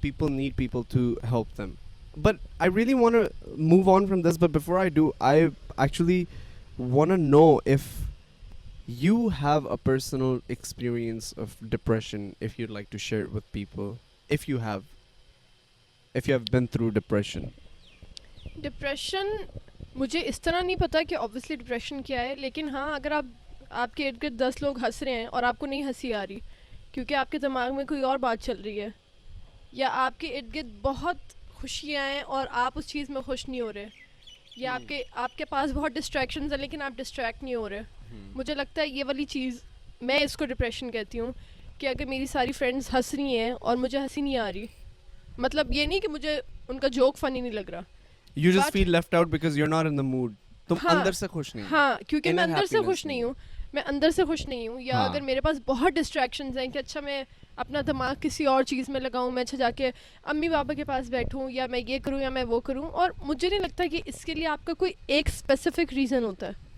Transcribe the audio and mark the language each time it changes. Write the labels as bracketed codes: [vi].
[en] People need people to help them. But I really want to move on from this. But before I do, I actually want to know if you have a personal experience of depression, if you'd like to share it with people, if you have been through depression. [ur] Depression مجھے اس طرح نہیں پتا کہ obviously depression کیا ہے, لیکن ہاں اگر آپ کے ارد گرد 10 لوگ ہنس رہے ہیں اور آپ کو نہیں ہنسی آ رہی کیونکہ آپ کے دماغ میں کوئی اور بات چل رہی ہے, یا آپ کے ارد گرد بہت خوشیاں ہیں اور آپ اس چیز میں خوش نہیں ہو رہے, یا آپ کے پاس بہت ڈسٹریکشنز ہیں لیکن آپ ڈسٹریکٹ نہیں ہو رہے, مجھے لگتا ہے یہ والی چیز, میں اس کو ڈپریشن کہتی ہوں. کہ اگر میری ساری فرینڈز ہنس رہی ہیں اور مجھے ہنسی نہیں آ رہی, مطلب یہ نہیں کہ مجھے ان کا جوک فنی نہیں لگ رہا, [en] You just feel left out because you're not in the mood. [ur] تم اندر سے خوش نہیں. ہاں کیونکہ میں اندر سے خوش نہیں ہوں, میں اندر سے خوش نہیں ہوں. یا اگر میرے پاس بہت ڈسٹریکشنز ہیں کہ اچھا میں اپنا دماغ کسی اور چیز میں لگاؤں, میں اچھا جا کے امی بابا کے پاس بیٹھوں, یا میں یہ کروں یا میں وہ کروں, اور مجھے نہیں لگتا کہ اس کے لیے آپ کا کوئی ایک اسپیسیفک ریزن ہوتا ہے.